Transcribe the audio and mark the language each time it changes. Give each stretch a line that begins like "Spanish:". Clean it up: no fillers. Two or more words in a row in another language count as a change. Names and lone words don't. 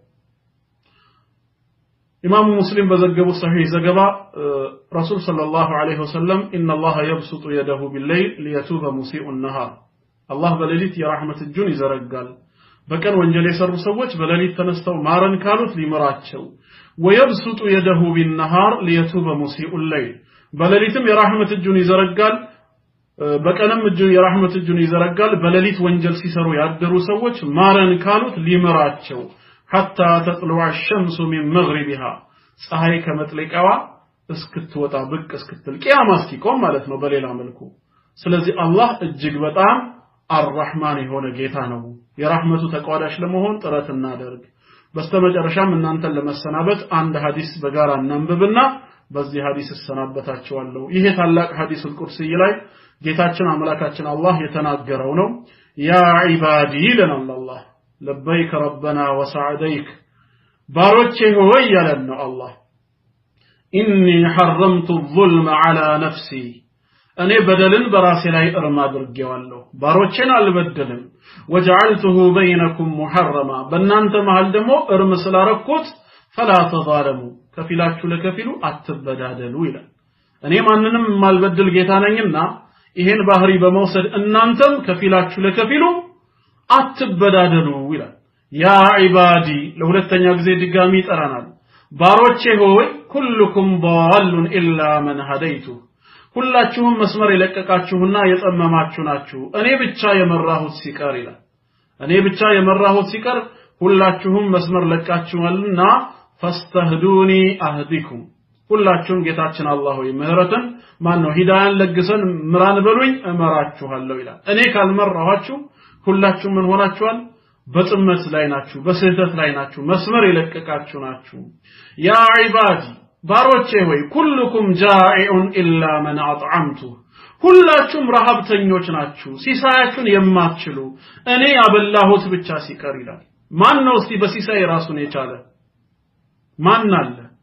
Amharic: ኢማሙ ሙስሊም በዘገበው ሰሂህ ዘገባ ረሱል
Arabic: صلى الله عليه وسلم إن الله يبسط يده بالليل ليتوب مسيء النهار
Amharic: አላህ በሌሊት የራህመት እጁን ይዘረጋል በቀን ወንጀል የሰሩ ሰዎች በሌሊት ተነስተው ማረን ካሉት ሊምራቸው
Arabic: ويبسط يده بالنهار ليتوب مسيء الليل
Amharic: በሌሊትም የራህመት እጁን ይዘረጋል በቀንም የራህመት እጁን ይዘረጋል በሌሊት ወንጀል ሲሰሩ ያደሩ ሰዎች ማረን ካሉት ሊምራቸው
Arabic: حتى تطلع الشمس من مغربها
Amharic: ፀሐይ ከመጥለቂያዋ እስክትወጣ ብቅ እስክትል ቂያማ እስኪቆም ማለት ነው በሌላ መልኩ ስለዚህ አላህ እጅግ በጣም አርrahማን የሆነ ጌታ ነው የራህመቱ ተቋዳሽ ለመሆን ጥረት እናደርግ በስተመጨረሻም እናንተን ለመሰናበት አንድ ሐዲስ በጋራ እናንብብና በዚህ ሐዲስ ተሰናበታችኋለሁ ይሄ ታላቅ ሐዲስ ቁርሲ ላይ ጌታችን አምላካችን አላህ የተናገረው ነው
Arabic: يا عبادي لنا الله لبيك ربنا وسعديك
Amharic: ባሮቼ ሆይ ያለን ነው አላህ
Arabic: إني حرمت الظلم على نفسي
Amharic: እኔ በደልን በራሴ ላይ እርም አድርጌዋለሁ ባሮቼን አልበደልም
Arabic: وجعلته بينكم محرما
Amharic: በእናንተ መሃል ደግሞ እርም ስላረኩት
Arabic: فلا تظالموا
Amharic: ከፊላችሁ ለከፊሉ አትበዳደሉ ይላል እኔ ማንንም ማልበደል ጌታ ነኝና ይሄን ባህሪ በመውሰድ እናንተም ከፊላችሁ ለከፊሉ አትበዳደሉ ይላል
Arabic: يا عبادي
Amharic: ለሁለተኛ ጊዜ ድጋሚ ይጠራናል ባሮቼ ሆይ ኩልኩም
Arabic: ضالٌ إلا من هديته
Amharic: ሁላችሁም መስመር የለቀቃችሁና የጠመማችሁ ናችሁ እኔ ብቻ የመራሁት ሲቀር ይላል እኔ ብቻ የመራሁት ሲቀር ሁላችሁም መስመር ለቃችኋልና
Arabic: فاستهدوني أهدكم
Amharic: ሁላችሁም ጌታችን አላህ ሆይ ምህረትን ማን ነው ሂዳያን ለግሰን ምራን በሉኝ እመራችኋለሁ ይላል እኔ ካልመራኋችሁ ሁላችሁም ምን ሆናችኋል በጥመት ላይ ናችሁ በስህተት ላይ ናችሁ መስመር የለቀቃችሁ ናችሁ
Arabic: يا عبادي
Amharic: ባሮቼ ሆይ
Arabic: كلكم جائع إلا من أطعمته
Amharic: ሁላችሁም ረሃብተኞች ናችሁ ሲሳያችሁን የማትችሉ እኔ ያበላሁት ብቻ ሲቀር ይላል ማን ነው እስቲ በሲሳይ ራሱን የቻለ ማን አለ